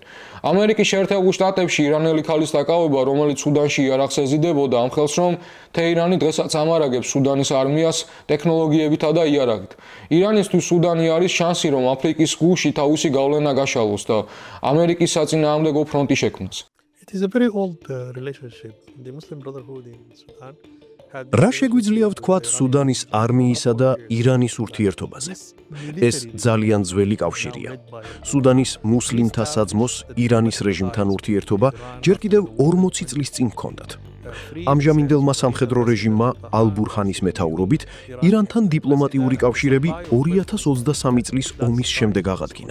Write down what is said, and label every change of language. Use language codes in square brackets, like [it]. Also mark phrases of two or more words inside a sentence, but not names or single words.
[ka] ამერიკის შეერთებულ შტატებში ირანელი ქალის დაკავება, რომელიც სუდანში იარაღს ეზიდებოდა, ამ ხელს რომ თეირანი დღესაც ამარაგებს სუდანის არმიას ტექნოლოგიებითა და იარაღით. ირანისთვის სუდანი არის შანსი, რომ აფრიკის გულში თავისი გავლენა გაშალოს და ამერიკის საწინააღმდეგო ფრონტი შექმნას. [en] It is a very old relationship. The Muslim Brotherhood in Sudan [ka] რა შეგვიძლია ვთქვათ სუდანის არმიისა და ირანის ურთიერთობაზე? ეს ძალიან ძველი კავშირია. სუდანის მუსლიმთა საძმოს ირანის რეჟიმთან ურთიერთობა ჯერ კიდევ 40 წლის წინ ჰქონდათ. ამჟამინდელმა სამხედრო რეჟიმმა ალ-ბურჰანის მეთაურობით ირანთან დიპლომატიური კავშირები 2023 წლის ომის შემდეგ აღადგინა.